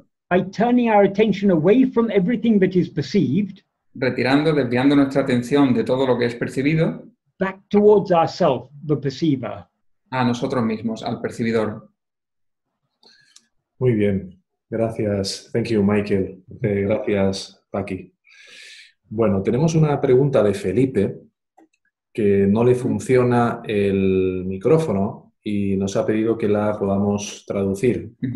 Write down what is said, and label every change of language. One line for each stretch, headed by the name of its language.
English: By turning our attention away from everything that is perceived,
Spanish: desviando nuestra atención de todo lo que es percibido,
English: back towards ourself, the perceiver.
Spanish: A nosotros mismos, al percibidor. Muy bien, gracias.
English: Thank you, Michael.
Spanish: Gracias, Paqui. Bueno, tenemos una pregunta de Felipe, que no le funciona el micrófono y nos ha pedido que la podamos traducir.